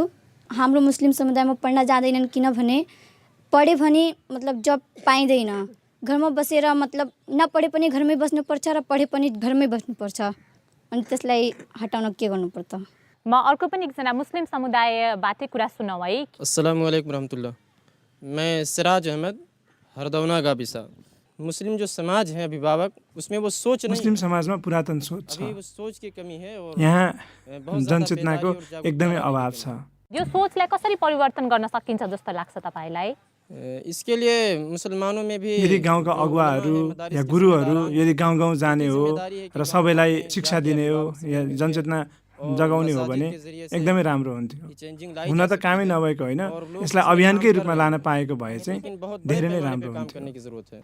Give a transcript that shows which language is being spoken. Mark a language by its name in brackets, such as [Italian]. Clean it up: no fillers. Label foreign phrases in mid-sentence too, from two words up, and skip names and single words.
[Nepali] हाम्रो मुस्लिम समुदायमा पढ्न जाँदैनन्, किनभने पढे भने मतलब जब पाइँदैन। घरमा बसेर मतलब नपढे पनि घरमै बस्नुपर्छ र पढे पनि घरमै बस्नुपर्छ। अनि त्यसलाई हटाउन के गर्नुपर्छ? म अर्को पनि एकजना मुस्लिम समुदायबाटै कुरा सुनौँ है। [Arabic] السلام عليكم رحمة الله. [Hindi] मैं सिराज अहमद, हरदौना गाबिसा। मुस्लिम जो समाज है अभिभावक, उसमें वो सोच नहीं, [Nepali] मुस्लिम समाजमा पुरातन सोच छ। [Hindi] अभी वो सोच की कमी है और [Nepali] यहाँ जनचेतनाको एकदमै अभाव छ। यो सोचलाई कसरी परिवर्तन गर्न सकिन्छ जस्तो लाग्छ तपाईलाई? [Hindi] इसके लिए मुसलमानों में भी [Nepali] यदि गाउँका अगुवाहरू या गुरुहरू यदि गाउँ जाने हो र सबैलाई शिक्षा दिने हो या जनचेतना जगाउने हो भने एकदमै राम्रो हुन्थ्यो। हुन त कामै नभएको होइन, यसलाई अभियानकै रूपमा लान पाएको भए चाहिँ धेरै नै राम्रो हुन्थ्यो।